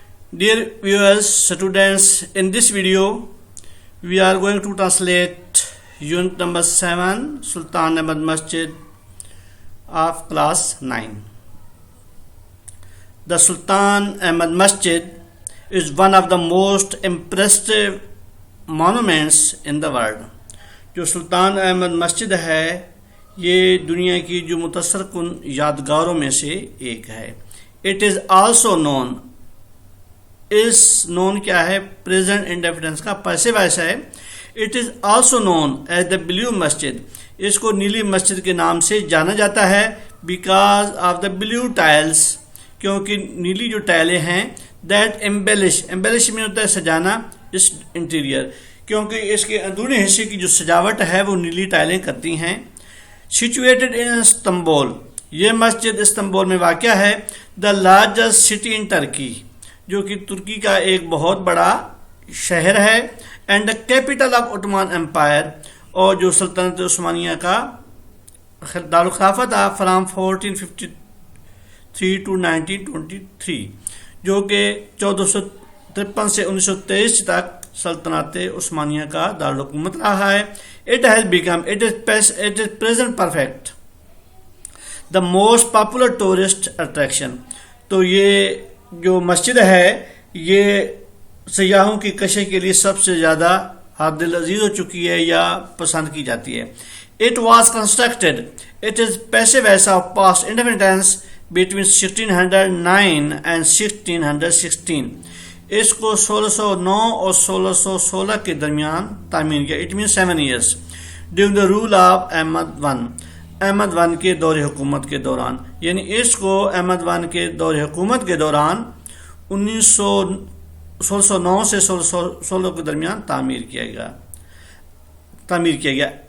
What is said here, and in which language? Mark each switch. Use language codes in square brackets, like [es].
[en] Dear viewers, students, in this video we are going to translate unit number 7 Sultan Ahmad Masjid of class 9. The Sultan Ahmad Masjid is one of the most impressive monuments in the world. [ur] جو سلطان احمد مسجد ہے یہ دنیا کی جو متاثر کن یادگاروں میں سے ایک ہے. [en] It is also known, is known [ur] کیا ہے [en] present indefinite [ur] کا [en] passive voice [ur] ہے. [en] It is also known as the blue masjid. [ur] اس کو نیلی مسجد کے نام سے جانا جاتا ہے [en] because of the blue tiles, [ur] کیونکہ نیلی جو ٹائلیں ہیں [en] that embellish [ur] میں ہوتا ہے سجانا اس انٹیریئر, کیونکہ اس کے اندرونی حصے کی جو سجاوٹ ہے وہ نیلی ٹائلیں کرتی ہیں. [en] Situated in Istanbul, [ur] یہ مسجد استنبول میں واقع ہے. [en] The largest city in Turkey, [ur] جو کہ ترکی کا ایک بہت بڑا شہر ہے. [en] And the capital of Ottoman Empire, [ur] اور جو سلطنت عثمانیہ کا دارالخلافہ تھا [en] from 1453 to 1923, [ur] جو کہ 1453 سے 1923 تک سلطنت عثمانیہ کا دارالحکومت رہا ہے. [en] It is present perfect the most popular tourist attraction. [ur] تو یہ جو مسجد ہے یہ سیاحوں کی کشش کے لیے سب سے زیادہ دل عزیز ہو چکی ہے یا پسند کی جاتی ہے. [en] It was constructed, it is passive voice of past independence between 1609 and 1616. [ur] اس کو 1609 اور 1616 کے درمیان تعمیر کیا. [en] It means 7 years during the rule of [ur] Ahmad one کے دور حکومت کے دوران. یعنی اس کو احمد ون کے دور حکومت کے دوران 1609 سے 1616 کے درمیان تعمیر کیا گیا.